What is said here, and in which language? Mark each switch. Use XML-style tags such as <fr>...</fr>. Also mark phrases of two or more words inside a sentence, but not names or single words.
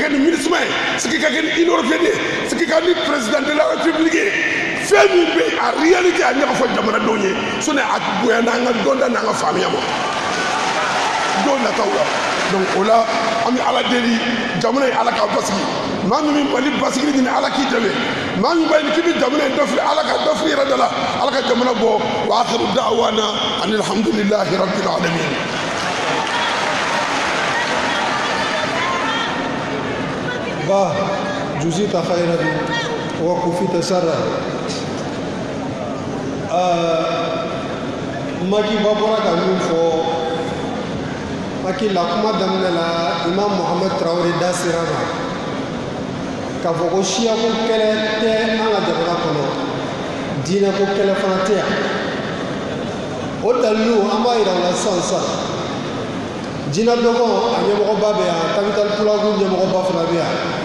<bm>kɛ ni MINUSMA ye sigi ka kɛ ni</bm> <fr>union européenne</fr> <bm>ye sigi ka ni</bm> <fr>président de la république</fr> <bm>ye fɛn min bɛ yen a réalité a ɲɛ ka fɔ jamanadenw ye sani a bonya n'an ka dɔnta n'an ka faamuya ma don nataw la donc o la an bɛ ala deli jamana ye ala k'a basigi maa min bɛ Mali basigi ɲini ala k'i dɛmɛ maa min b'a ɲini k'i bɛ jamana in dɔ fili ala ka dɔ fili yɛrɛ da la ala ka jamana bɔ</bm> <ar>وآخر دعوانا أن الحمد لله رب العالمين.</ar> <bm>ba</bm> <ar>جزيت خيرا وكفيت شرا</ar> <bm>maki ba bɔra ka min fɔ hakili la kuma daminɛ la imam Mohamed Traoré da sera ma k'a fɔ ko siyako kɛlɛ tɛ an ka jamana kɔnɔ diinɛko kɛlɛ fana tɛ yan o dalilu an b'a yira o la sisan sisan Djina Dogon a ɲɛmɔgɔba bɛ yan capital Pulagu ɲɛmɔgɔba fana bɛ yan</bm>